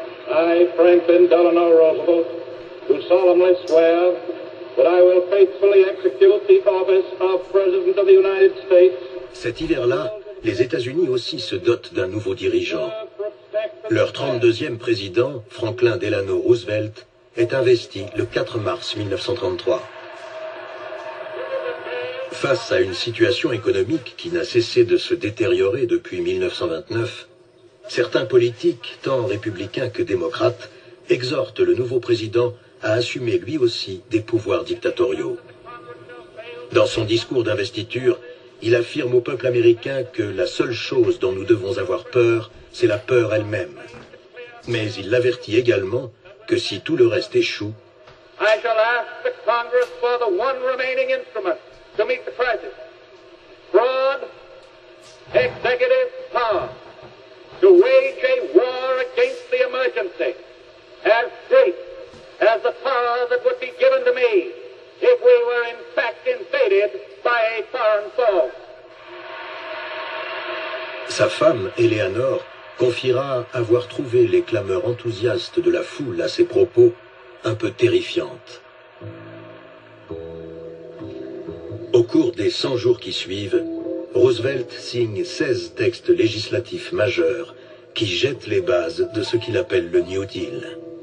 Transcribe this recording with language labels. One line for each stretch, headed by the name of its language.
English: I, Franklin Delano Roosevelt, do solemnly swear that I will faithfully execute the office of President of the United States.
French: Cet hiver-là, les États-Unis aussi se dotent d'un nouveau dirigeant. Leur 32e président, Franklin Delano Roosevelt, est investi le 4 mars 1933. Face à une situation économique qui n'a cessé de se détériorer depuis 1929, certains politiques, tant républicains que démocrates, exhortent le nouveau président à assumer lui aussi des pouvoirs dictatoriaux. Dans son discours d'investiture, il affirme au peuple américain que la seule chose dont nous devons avoir peur, c'est la peur elle-même. Mais il l'avertit également que si tout le reste échoue,
English: I shall ask the Congress for the one remaining instrument to meet the crisis. Broad executive power to wage a war against the emergency as great as the power that would be given to me if we were in fact invaded by a foreign foe.
French: Sa femme, Eleanor, confiera avoir trouvé les clameurs enthousiastes de la foule à ses propos un peu terrifiantes. Au cours des 100 jours qui suivent, Roosevelt signe 16 textes législatifs majeurs qui jettent les bases de ce qu'il appelle le New Deal.